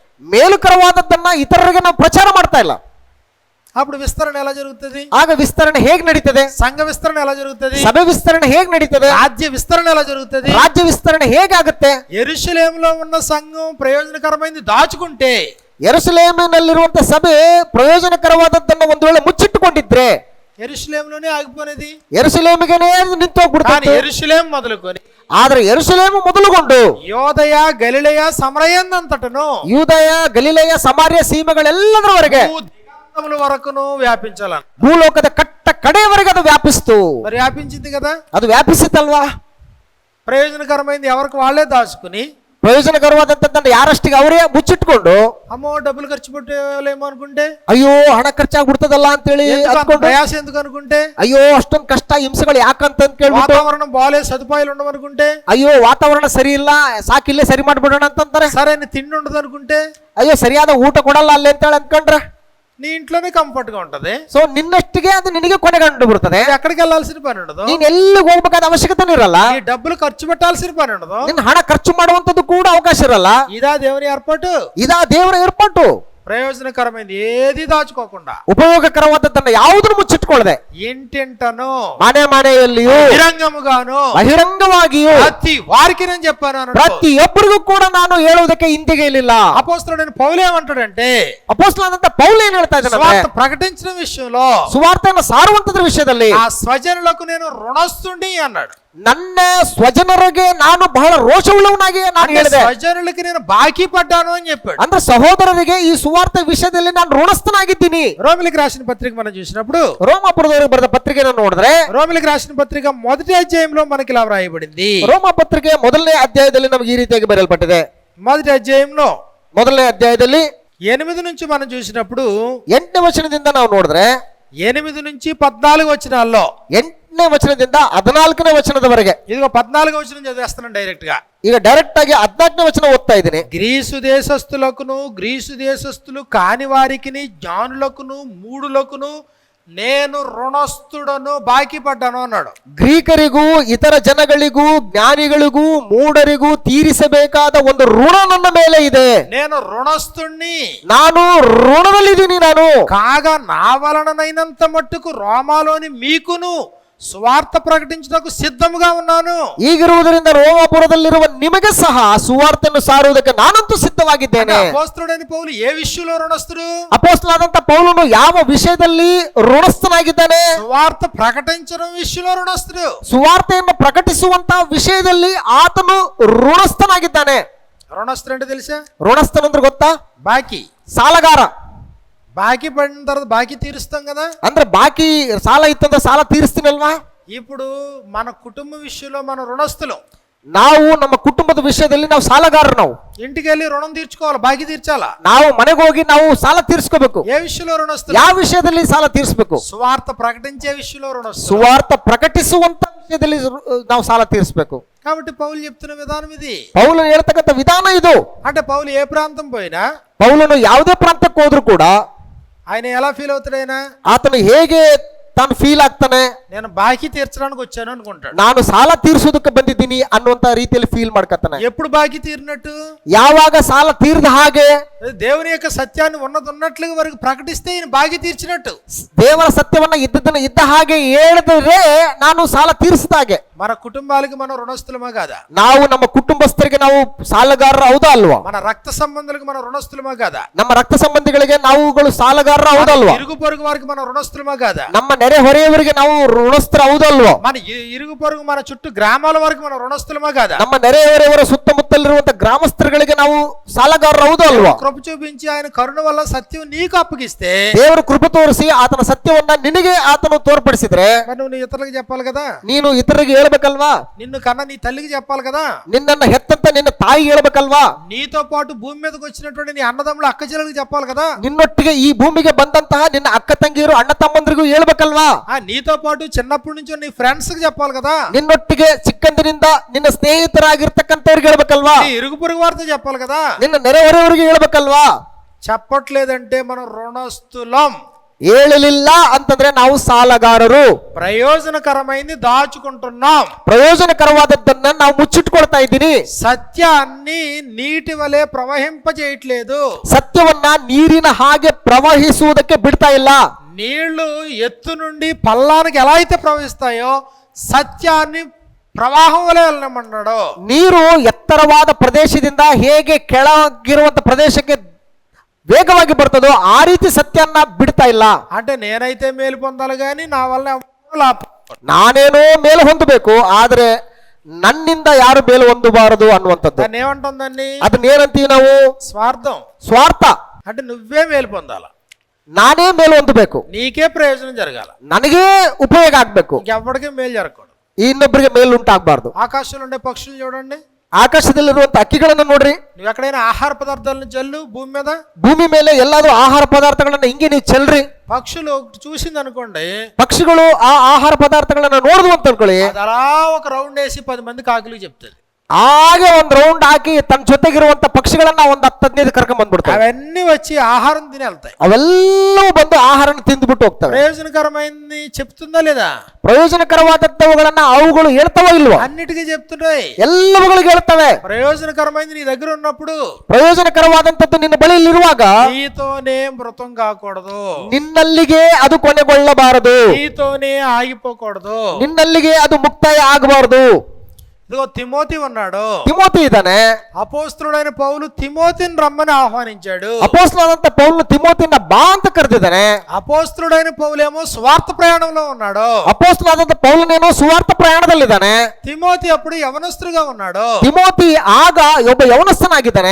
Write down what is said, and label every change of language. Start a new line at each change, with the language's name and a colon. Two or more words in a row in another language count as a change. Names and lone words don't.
Kannada: ಮೇಲುಕರವಾದದ್ದನ್ನ ಇತರರಿಗೆ ನಾವು ಪ್ರಚಾರ ಮಾಡ್ತಾ ಇಲ್ಲ.
Telugu: అప్పుడు విస్తరణ ఎలా జరుగుతుంది?
Kannada: ಆಗ ವಿಸ್ತರಣೆ ಹೇಗ್ ನಡೀತದೆ?
Telugu: సంఘ విస్తరణ ఎలా జరుగుతుంది?
Kannada: ಸಭೆ ವಿಸ್ತರಣೆ ಹೇಗ್ ನಡೀತದೆ?
Telugu: రాజ్య విస్తరణ ఎలా జరుగుతుంది?
Kannada: ರಾಜ್ಯ ವಿಸ್ತರಣೆ ಹೇಗಾಗುತ್ತೆ?
Telugu: యెరూషలేములో ఉన్న సంఘం ప్రయోజనకరమైంది దాచుకుంటే,
Kannada: ಯೆರೂಸಲೇಮಿನಲ್ಲಿರುವಂತ ಸಭೆ ಪ್ರಯೋಜನಕರವಾದದ್ದನ್ನ ಒಂದು ವೇಳೆ ಮುಚ್ಚಿಟ್ಟುಕೊಂಡಿದ್ರೆ
Telugu: యెరూషలేములోనే ఆగిపోనేది.
Kannada: ಯೆರೂಸಲೇಮಿಗೆನೇ ನಿಂತು
Telugu: కానీ
Kannada: ಹೋಗ್ಬಿಡ್ತಾರೆ.
Telugu: యెరూషలేం మొదలుకొని
Kannada: ಆದ್ರೆ ಯೆರೂಸಲೇಮು ಮೊದಲುಗೊಂಡು
Telugu: యోదయ గలిలయ సమరయందంతటను
Kannada: ಯೂದಯ ಗಲಿಲಯ ಸಮಾರ್ಯ ಸೀಮೆಗಳೆಲ್ಲದರವರೆಗೆ
Telugu: దిగంతముల వరకును వ్యాపించాలని.
Kannada: ಭೂಲೋಕದ ಕಟ್ಟ ಕಡೆಯವರೆಗೆ ಅದು ವ್ಯಾಪಿಸ್ತು.
Telugu: మరి వ్యాపించింది కదా.
Kannada: ಅದು ವ್ಯಾಪಿಸಿತಲ್ವಾ?
Telugu: ప్రయోజనకరమైంది ఎవరికి వాళ్ళే దాచుకుని,
Kannada: ಪ್ರಯೋಜನಕರವಾದಂತದ್ದನ್ನ ಯಾರಷ್ಟಿಗೆ ಅವರೇ ಮುಚ್ಚಿಟ್ಕೊಂಡು,
Telugu: అమ్మో డబ్బులు ఖర్చు పెట్టేలేమో అనుకుంటే,
Kannada: ಅಯ್ಯೋ ಹಣ ಖರ್ಚಾಗ್ಬಿಡ್ತದಲ್ಲ ಅಂತೇಳಿ
Telugu: ఎందుకు అంత
Kannada: ಅಂದ್ಕೊಂಡು,
Telugu: ప్రయాస ఎందుకు అనుకుంటే,
Kannada: ಅಯ್ಯೋ ಅಷ್ಟೊಂದು ಕಷ್ಟ ಹಿಂಸೆಗಳು ಯಾಕಂತ ಕೇಳ್ಬಿಟ್ಟು,
Telugu: వాతావరణం బాగాలేదు సదుపాయాలు ఉండవనుకుంటే,
Kannada: ಅಯ್ಯೋ ವಾತಾವರಣ ಸರಿ ಇಲ್ಲ ಸಾಕಿಲ್ಲೇ ಸರಿ ಮಾಡ್ಬಿಡೋಣ ಅಂತಂತಾರೆ.
Telugu: సరైన తిండి ఉండదు అనుకుంటే,
Kannada: ಅಯ್ಯೋ ಸರಿಯಾದ ಊಟ ಕೊಡಲ್ಲ ಅಲ್ಲಿ ಅಂತೇಳಿ ಅಂದ್ಕೊಂಡ್ರೆ,
Telugu: నీ ఇంట్లోనే కంఫర్ట్ గా ఉంటది,
Kannada: ಸೊ ನಿನ್ನಷ್ಟಿಗೆ ಅದು ನಿನಗೆ ಕೊನೆಗಂಡು ಬಿಡ್ತದೆ.
Telugu: ఎక్కడికి వెళ్ళాల్సిన పని ఉండదు,
Kannada: ನೀನ್ ಎಲ್ಲಿಗೆ ಹೋಗ್ಬೇಕಾದ ಅವಶ್ಯಕತೆ ಇರಲ್ಲ,
Telugu: ఈ డబ్బులు ఖర్చు పెట్టాల్సిన పని ఉండదు,
Kannada: ನಿನ್ನ ಹಣ ಖರ್ಚು ಮಾಡುವಂತದ್ದು ಕೂಡ ಅವಕಾಶ ಇರಲ್ಲ.
Telugu: ఇదా దేవుని ఏర్పాటు.
Kannada: ಇದಾ ದೇವರ ಏರ್ಪಾಟು.
Telugu: ప్రయోజనకరమైంది ఏది దాచుకోకుండా
Kannada: ಉಪಯೋಗಕರವಾದದ್ದನ್ನ ಯಾವುದನ್ನು ಮುಚ್ಚಿಟ್ಕೊಳ್ಳದೆ
Telugu: ఇంటింటను
Kannada: ಮನೆ ಮನೆಯಲ್ಲಿಯೂ
Telugu: బహిరంగముగాను
Kannada: ಬಹಿರಂಗವಾಗಿಯೂ
Telugu: ప్రతి వారికి నేను చెప్పాను అన్నాడు.
Kannada: ಪ್ರತಿಯೊಬ್ಬರಿಗೂ ಕೂಡ ನಾನು ಹೇಳುವುದಕ್ಕೆ ಹಿಂದೆಗೆಯಲಿಲ್ಲ.
Telugu: అపోస్తలుడైన పౌలు ఏమంటాడంటే,
Kannada: ಅಪೊಸ್ತಲನಾದಂತ ಪೌಲ ಏನ್ ಹೇಳ್ತಾ ಇದ್ದಾನೆ?
Telugu: సువార్త ప్రకటించిన విషయంలో
Kannada: ಸುವಾರ್ತೆಯನ್ನು ಸಾರುವಂತದ ವಿಷಯದಲ್ಲಿ
Telugu: ఆ స్వజనులకు నేను రుణస్తుని అన్నాడు.
Kannada: ನನ್ನ ಸ್ವಜನರಿಗೆ ನಾನು ಬಹಳ ರೋಷವುಳ್ಳವನಾಗಿ ನಾನು
Telugu: అంటే
Kannada: ಹೇಳಿದೆ.
Telugu: స్వజనులకి నేను బాకీ పడ్డాను అని చెప్పాడు.
Kannada: ಅಂದ್ರೆ ಸಹೋದರರಿಗೆ ಈ ಸುವಾರ್ತೆ ವಿಷಯದಲ್ಲಿ ನಾನು ಋಣಸ್ಥನಾಗಿದ್ದೀನಿ.
Telugu: రోమిలికి రాసిన పత్రిక మనం చూసినప్పుడు,
Kannada: ರೋಮಾಪುರದವರಿಗೆ ಬರೆದ ಪತ್ರಿಕೆಯನ್ನು ನೋಡಿದ್ರೆ,
Telugu: రోమిలికి రాసిన పత్రిక మొదటి అధ్యాయంలో మనకి ఇలా వ్రాయబడింది.
Kannada: ರೋಮ ಪತ್ರಿಕೆ ಮೊದಲನೇ ಅಧ್ಯಾಯದಲ್ಲಿ ನಮಗೆ ಈ ರೀತಿಯಾಗಿ ಬರೆಯಲ್ಪಟ್ಟಿದೆ.
Telugu: మొదటి అధ్యాయంలో
Kannada: ಮೊದಲನೇ ಅಧ್ಯಾಯದಲ್ಲಿ
Telugu: 8 నుంచి మనం చూసినప్పుడు,
Kannada: 8ನೇ ವಚನದಿಂದ ನಾವು ನೋಡಿದ್ರೆ
Telugu: 8 నుంచి 14 వచనాల్లో
Kannada: 8ನೇ 8ನೇ ವಚನದಿಂದ 14ನೇ ವಚನದವರೆಗೆ.
Telugu: ఇదిగో 14వ వచనం చదివేస్తున్నాను డైరెక్ట్ గా.
Kannada: ಈಗ ಡೈರೆಕ್ಟ್ ಆಗಿ 14ನೇ ವಚನ ಓದ್ತಾ ಇದ್ದೀನಿ.
Telugu: గ్రీసు దేశస్థులకును గ్రీసు దేశస్థులు కాని వారికిని జ్ఞానులకును మూఢులకును నేను రుణస్థుడను బాకీ పడ్డాను అన్నాడు.
Kannada: ಗ್ರೀಕರಿಗೂ ಇತರ ಜನಗಳಿಗೂ ಜ್ಞಾನಿಗಳಿಗೂ ಮೂಢರಿಗೂ ತೀರಿಸಬೇಕಾದ ಒಂದು ಋಣ ನನ್ನ ಮೇಲೆ ಇದೆ.
Telugu: నేను రుణస్థుణ్ణి,
Kannada: ನಾನು ಋಣದಲ್ಲಿದ್ದೀನಿ. ನಾನು
Telugu: కాగా నా వలననైనంత మట్టుకు రోమాలోని మీకును సువార్త ప్రకటించుటకు సిద్ధముగా ఉన్నాను.
Kannada: ಈಗಿರುವುದರಿಂದ ರೋಮಾಪುರದಲ್ಲಿರುವ ನಿಮಗೆ ಸಹ ಸುವಾರ್ತೆಯನ್ನು ಸಾರುವುದಕ್ಕೆ ನಾನಂತೂ ಸಿದ್ಧವಾಗಿದ್ದೇನೆ.
Telugu: ಅಪೊಸ್ತಲುడైన పౌలు ఏ విషయంలో రుణస్థుడు?
Kannada: ಅಪೊಸ್ತಲನಾದಂತ ಪೌಲನು ಯಾವ ವಿಷಯದಲ್ಲಿ ಋಣಸ್ಥನಾಗಿದ್ದಾನೆ?
Telugu: సువార్త ప్రకటించడం విషయంలో రుణస్థుడు.
Kannada: ಸುವಾರ್ತೆಯನ್ನು ಪ್ರಕಟಿಸುವಂತ ವಿಷಯದಲ್ಲಿ ಆತನು ಋಣಸ್ಥನಾಗಿದ್ದಾನೆ.
Telugu: రుణస్థుడు అంటే తెలుసా?
Kannada: ಋಣಸ್ಥನಂದ್ರೆ ಗೊತ್ತಾ?
Telugu: బాకీ.
Kannada: ಸಾಲಗಾರ.
Telugu: బాకీ పడిన తర్వాత బాకీ తీరుస్తాం కదా.
Kannada: ಅಂದ್ರೆ ಬಾಕಿ ಸಾಲ ಇತ್ತಂದ್ರೆ ಸಾಲ ತೀರಿಸ್ತೀನಲ್ವಾ?
Telugu: ఇప్పుడు మన కుటుంబ విషయంలో మన రుణస్థులు.
Kannada: ನಾವು ನಮ್ಮ ಕುಟುಂಬದ ವಿಷಯದಲ್ಲಿ ನಾವು ಸಾಲಗಾರರು. ನಾವು
Telugu: ఇంటికి వెళ్ళి రుణం తీర్చుకోవాలి, బాకీ తీర్చాలా.
Kannada: ನಾವು ಮನೆಗೆ ಹೋಗಿ ನಾವು ಸಾಲ ತೀರಿಸ್ಕೋಬೇಕು.
Telugu: ఏ విషయంలో రుణస్థులు?
Kannada: ಯಾವ ವಿಷಯದಲ್ಲಿ ಸಾಲ ತೀರಿಸಬೇಕು?
Telugu: సువార్త ప్రకటించే విషయంలో రుణస్థులు.
Kannada: ಸುವಾರ್ಥ ಪ್ರಕಟಿಸುವಂತ ವಿಷಯದಲ್ಲಿ ನಾವು ಸಾಲ ತೀರಿಸಬೇಕು.
Telugu: కాబట్టి పౌలు చెప్తున్న విధానం ఇది.
Kannada: ಪೌಲನು ಹೇಳ್ತಕ್ಕಂಥ ವಿಧಾನ ಇದು.
Telugu: అంటే పౌలు ఏ ప్రాంతం పోయినా,
Kannada: ಪೌಲನು ಯಾವುದೇ ಪ್ರಾಂತಕ್ಕೆ ಹೋದ್ರು ಕೂಡ
Telugu: ఆయన ఎలా ఫీల్ అవుతాడైనా,
Kannada: ಆತನು ಹೇಗೆ ತಾನು ಫೀಲ್ ಆಗ್ತಾನೆ?
Telugu: నేను బాకీ తీర్చడానికి వచ్చాను అనుకుంటాడు.
Kannada: ನಾನು ಸಾಲ ತೀರಿಸೋದಕ್ಕೆ ಬಂದಿದ್ದೀನಿ ಅನ್ನುವಂತ ರೀತಿಯಲ್ಲಿ ಫೀಲ್ ಮಾಡ್ಕತ್ತಾನೆ.
Telugu: ఎప్పుడు బాకీ తీరినట్టు?
Kannada: ಯಾವಾಗ ಸಾಲ ತೀರ್ದ ಹಾಗೆ
Telugu: దేవుని యొక్క సత్యాన్ని ఉన్నట్లుగా వరకు ప్రకటిస్తే ఈయన బాకీ తీర్చినట్టు.
Kannada: ದೇವರ ಸತ್ಯವನ್ನ ಇದ್ದದನ್ನ ಇದ್ದ ಹಾಗೆ ಹೇಳಿದ್ರೆ ನಾನು ಸಾಲ ತೀರಿಸಿದ ಹಾಗೆ.
Telugu: మన కుటుంబాలకి మనం రుణస్థులమా కాదా?
Kannada: ನಾವು ನಮ್ಮ ಕುಟುಂಬಸ್ಥರಿಗೆ ನಾವು ಸಾಲಗಾರರು ಹೌದಾ ಅಲ್ವಾ?
Telugu: మన రక్త సంబంధులకు మనం రుణస్థులమా కాదా?
Kannada: ನಮ್ಮ ರಕ್ತ ಸಂಬಂಧಿಗಳಿಗೆ ನಾವುಗಳು ಸಾಲಗಾರರು ಹೌದಲ್ವಾ?
Telugu: ఇరుగు పొరుగు వారికి మనం రుణస్థులమా కాదా?
Kannada: ನಮ್ಮ ನೆರೆ ಹೊರೆಯವರಿಗೆ ನಾವು ಋಣಸ್ಥರು ಹೌದಲ್ವಾ?
Telugu: మన ఇరుగు పొరుగు మన చుట్టూ గ్రామాల వరకు మనం రుణస్థులమా కాదా?
Kannada: ನಮ್ಮ ನೆರೆ ಹೊರೆಯವರ ಸುತ್ತಮುತ್ತಲಿರುವಂತ ಗ್ರಾಮಸ್ಥರುಗಳಿಗೆ ನಾವು ಸಾಲಗಾರರು ಹೌದಲ್ವಾ?
Telugu: కృప చూపించి ఆయన కరుణ వల్ల సత్యం నీకు అప్పగిస్తే,
Kannada: ದೇವರು ಕೃಪೆ ತೋರಿಸಿ ಆತನ ಸತ್ಯವನ್ನ ನಿನಗೆ ಆತನು ತೋರ್ಪಡಿಸಿದ್ರೆ
Telugu: మరి నువ్వు ఇతరులకు చెప్పాలి కదా.
Kannada: ನೀನು ಇತರರಿಗೆ ಹೇಳ್ಬೇಕಲ್ವಾ?
Telugu: నిన్ను కన్నా నీ తల్లికి చెప్పాలి కదా.
Kannada: ನಿನ್ನನ್ನ ಹೆತ್ತಂತ ನಿನ್ನ ತಾಯಿ ಹೇಳ್ಬೇಕಲ್ವಾ?
Telugu: నీతో పాటు భూమి మీదకి వచ్చినటువంటి నీ అన్నదమ్ములు అక్క చెల్లెలకు చెప్పాలి కదా.
Kannada: ನಿನ್ನೊಟ್ಟಿಗೆ ಈ ಭೂಮಿಗೆ ಬಂದಂತಹ ನಿನ್ನ ಅಕ್ಕ ತಂಗಿಯರು ಅಣ್ಣ ತಮ್ಮಂದ್ರಿಗೂ ಹೇಳ್ಬೇಕಲ್ವಾ?
Telugu: నీతో పాటు చిన్నప్పటి నుంచి నీ ఫ్రెండ్స్ కి చెప్పాలి కదా.
Kannada: ನಿನ್ನೊಟ್ಟಿಗೆ ಚಿಕ್ಕಂದಿನಿಂದ ನಿನ್ನ ಸ್ನೇಹಿತರಾಗಿರ್ತಕ್ಕಂಥವ್ರಿಗೆ ಹೇಳ್ಬೇಕಲ್ವಾ?
Telugu: నీ ఇరుగు పొరుగు వారితో చెప్పాలి కదా.
Kannada: ನಿನ್ನ ನೆರೆಹೊರೆಯವರಿಗೆ ಹೇಳ್ಬೇಕಲ್ವಾ?
Telugu: చెప్పట్లేదంటే మనం రుణస్థులం.
Kannada: ಹೇಳಲಿಲ್ಲ ಅಂತಂದ್ರೆ ನಾವು ಸಾಲಗಾರರು.
Telugu: ప్రయోజనకరమైంది దాచుకుంటున్నాం.
Kannada: ಪ್ರಯೋಜನಕರವಾದದ್ದನ್ನ ನಾವು ಮುಚ್ಚಿಟ್ಕೊಳ್ತಾ ಇದ್ದೀನಿ.
Telugu: సత్యాన్ని నీటి వలె ప్రవహింపజేయట్లేదు.
Kannada: ಸತ್ಯವನ್ನ ನೀರಿನ ಹಾಗೆ ಪ್ರವಹಿಸುವುದಕ್ಕೆ ಬಿಡ್ತಾ ಇಲ್ಲ.
Telugu: నీళ్లు ఎత్తు నుండి పల్లానికి ఎలా అయితే ప్రవహిస్తాయో సత్యాన్ని ప్రవాహం వలె వెళ్ళమన్నాడు.
Kannada: ನೀರು ಎತ್ತರವಾದ ಪ್ರದೇಶದಿಂದ ಹೇಗೆ ಕೆಳಗಿರುವಂತ ಪ್ರದೇಶಕ್ಕೆ ವೇಗವಾಗಿ ಬರ್ತದೋ ಆ ರೀತಿ ಸತ್ಯನ್ನ ಬಿಡ್ತಾ ಇಲ್ಲ.
Telugu: అంటే నేనైతే మేలు పొందాలి కానీ నా వల్ల లాభం.
Kannada: ನಾನೇನೋ ಮೇಲು ಹೊಂದಬೇಕು, ಆದ್ರೆ ನನ್ನಿಂದ ಯಾರು ಮೇಲು ಹೊಂದಬಾರದು ಅನ್ನುವಂಥದ್ದು.
Telugu: దాన్ని ఏమంటుందండి?
Kannada: ಅದನ್ನೇನಂತೀವಿ ನಾವು?
Telugu: స్వార్థం.
Kannada: ಸ್ವಾರ್ಥ.
Telugu: అంటే నువ్వే మేలు పొందాల,
Kannada: ನಾನೇ ಮೇಲು ಹೊಂದಬೇಕು,
Telugu: నీకే ప్రయోజనం జరగాల,
Kannada: ನನಗೇ ಉಪಯೋಗ ಆಗ್ಬೇಕು,
Telugu: ఇంకెవ్వడికి మేలు జరగకూడదు.
Kannada: ಇನ್ನೊಬ್ಬರಿಗೆ ಮೇಲು ಉಂಟಾಗಬಾರ್ದು.
Telugu: ఆకాశంలో ఉండే పక్షులు చూడండి,
Kannada: ಆಕಾಶದಲ್ಲಿರುವಂತ ಹಕ್ಕಿಗಳನ್ನ ನೋಡ್ರಿ.
Telugu: నువ్వు ఎక్కడైనా ఆహార పదార్థాలను జల్లు భూమి మీద,
Kannada: ಭೂಮಿ ಮೇಲೆ ಎಲ್ಲಾದ್ರೂ ಆಹಾರ ಪದಾರ್ಥಗಳನ್ನ ಹಿಂಗೆ ನೀವು ಚೆಲ್ರಿ.
Telugu: పక్షులు చూసింది అనుకోండి,
Kannada: ಪಕ್ಷಿಗಳು ಆ ಆಹಾರ ಪದಾರ್ಥಗಳನ್ನ ನೋಡಿದ್ವು ಅಂತ ಅನ್ಕೊಳ್ಳಿ,
Telugu: అది అలా ఒక రౌండ్ వేసి 10 మంది కాకులు చెప్తుంది.
Kannada: ಹಾಗೆ ಒಂದ್ ರೌಂಡ್ ಹಾಕಿ ತನ್ನ ಜೊತೆಗಿರುವಂತ ಪಕ್ಷಿಗಳನ್ನ ಒಂದ್ 10-15 ಕರ್ಕೊಂಡ್ ಬಂದ್ಬಿಡ್ತಾವೆ.
Telugu: అవన్నీ వచ్చి ఆహారం తిని వెళ్తాయి.
Kannada: ಅವೆಲ್ಲವೂ ಬಂದು ಆಹಾರನ ತಿಂದ್ಬಿಟ್ಟು ಹೋಗ್ತವೆ.
Telugu: ప్రయోజనకరమైంది చెప్తుందా లేదా?
Kannada: ಪ್ರಯೋಜನಕರವಾದವುಗಳನ್ನ ಅವುಗಳು ಹೇಳ್ತಾವೋ ಇಲ್ವಾ?
Telugu: అన్నిటికీ చెప్తున్నాయి.
Kannada: ಎಲ್ಲವುಗಳಿಗೆ ಹೇಳ್ತವೆ.
Telugu: ప్రయోజనకరమైంది నీ దగ్గర ఉన్నప్పుడు,
Kannada: ಪ್ರಯೋಜನಕರವಾದಂತದ್ದು ನಿನ್ನ ಬಳಿಯಲ್ಲಿರುವಾಗ
Telugu: నీతోనే మృతం కాకూడదు,
Kannada: ನಿನ್ನಲ್ಲಿಗೆ ಅದು ಕೊನೆಗೊಳ್ಳಬಾರದು,
Telugu: నీతోనే ఆగిపోకూడదు.
Kannada: ನಿನ್ನಲ್ಲಿಗೆ ಅದು ಮುಕ್ತಾಯ ಆಗಬಾರದು.
Telugu: ఇదిగో తిమోతి ఉన్నాడు,
Kannada: ತಿಮೋತಿ ಇದ್ದಾನೆ.
Telugu: అపోస్తలుడైన పౌలు తిమోతిని రమ్మని ఆహ్వానించాడు.
Kannada: ಅಪೊಸ್ತಲನಾದಂತ ಪೌಲನು ತಿಮೋತಿನ ಬಾ ಅಂತ ಕರೆದಿದ್ದಾನೆ.
Telugu: అపోస్తలుడైన పౌలేమో స్వార్థ ప్రయాణంలో ఉన్నాడు.
Kannada: ಅಪೊಸ್ತಲನಾದಂತ ಪೌಲನೇನೋ ಸುವಾರ್ಥ ಪ್ರಯಾಣದಲ್ಲಿದ್ದಾನೆ.
Telugu: తిమోతి అప్పుడు యవనస్తుడుగా ఉన్నాడు.
Kannada: ತಿಮೋತಿ ಆಗ ಒಬ್ಬ ಯೌವನಸ್ಥನಾಗಿದ್ದಾನೆ.